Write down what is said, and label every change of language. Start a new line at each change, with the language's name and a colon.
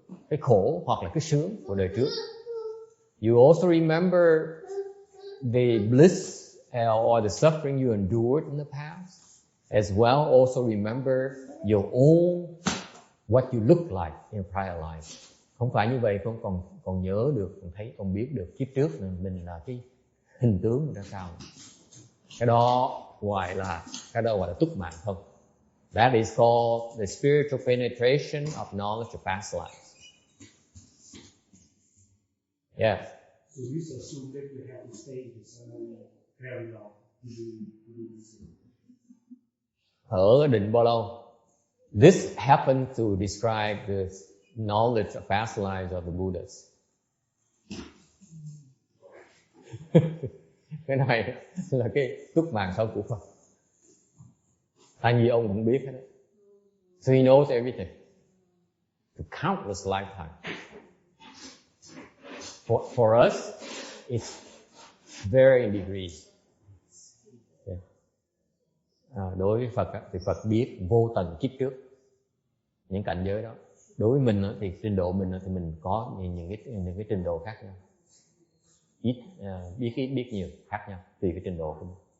Vietnamese: cái khổ hoặc là cái sướng của đời trước.
English: You also remember the bliss or the suffering you endured in the past. As well, also remember your own, what you look like in prior life.
Vietnamese: Không phải như vậy, con còn nhớ được, con thấy, con biết được kiếp trước mình là cái hình tướng ra sao. Cái đó gọi là túc mạng thôi.
English: That is called the spiritual penetration of knowledge of past lives. Yes. So this assumes that we have to stay in this very long to do this.
Vietnamese: Ở định bao lâu?
English: This happened to describe the knowledge of past lives of the Buddhas.
Vietnamese: Cái này là cái túc mạng sau của Phật. Tại vì ông cũng biết hết đấy.
English: So he knows everything. The countless lifetimes. For us, it's varying degrees.
Vietnamese: Đối với Phật thì Phật biết vô tận kiếp trước những cảnh giới đó. Đối với mình thì trình độ mình thì mình có những cái trình độ khác nhau, biết nhiều khác nhau tùy cái trình độ của mình.